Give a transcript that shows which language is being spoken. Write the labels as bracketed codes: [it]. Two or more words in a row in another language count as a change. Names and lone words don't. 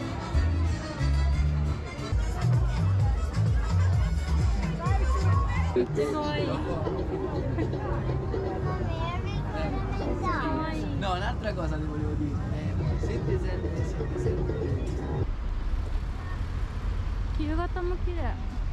[ja] めっちゃ可愛い。可愛い。 [it] No, un'altra cosa ti volevo dire. Senti. [ja] 夕方も綺麗。